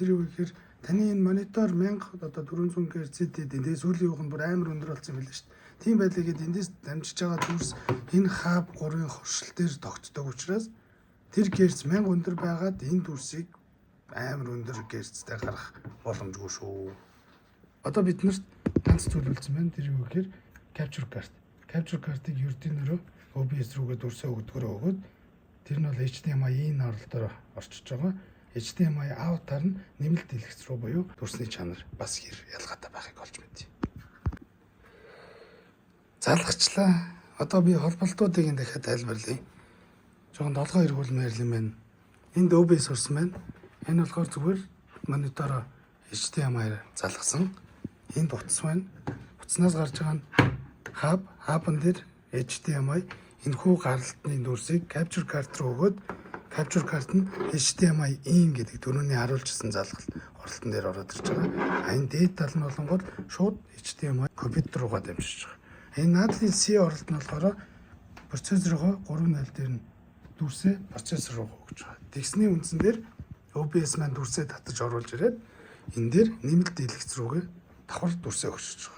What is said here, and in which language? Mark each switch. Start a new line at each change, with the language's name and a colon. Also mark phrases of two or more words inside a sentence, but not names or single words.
Mongolian: Тэр юу гэхээр таны энэ монитор 1400 Гц-тэй дээс сүүлийн юух нь бүр амар өндөр болсон юм байна шүү дээ. Тийм байлгээд эндээс дамжиж байгаа дүрс энэ хаб 3-ын хоршил дээр тогтдог учраас тэр герц 1000 өндөр байгаад энэ дүрсийг амар өндөр герцтэй гаргах боломжгүй шүү. Одоо биднэрт ганц зүйл үлдсэн байна. Тэр юу гэхээр
English: capture card. Capture card-
Mongolian: ыг Yurting-оор OBS рүүгээ дүрсээ өгдөгөрөө өгөөд тэр нь бол
English: HDMI in
Mongolian: оролдоор орчиж байгаа.
English: HDMI out-
Mongolian: аар нь нэмэлт дэлгэц рүү буюу дүрсний чанар бас хэр ялгаатай байхыг олж мэдье. Залгачлаа. Одоо би холболтуудыг дахиад тайлбарлая. Жохон долгоо эргүүлмээр юм байна. Энд OBS орсон байна. Энэ болохоор зүгээр монитороо HDMI-аар залгасан. Энд утас байна. Утаснаас гарч байгаа нь хабан дээр HDMI энэхүү гаралтны дүрсийг
English: capture card
Mongolian: руу өгөөд
English: capture card
Mongolian: нь
English: HDMI in
Mongolian: гэдэг түрүүний харуулжсэн залгал оролтон дээр ороод ирж байгаа. Энэ дээд тал нь болонгод шууд HDMI компьютер руугаа дамжиж байгаа. Энэ наадлын C оролт нь болохоор процессороо 3.0 дээр нь дүрсээ процессор руу өгч байгаа. Тэгсний үндсэн дээр OBS маань дүрсээ татаж оруулж ирээд энэ дээр нэмэлт дэлгэц рүүгээ давхар дүрсээ өгчөж байгаа.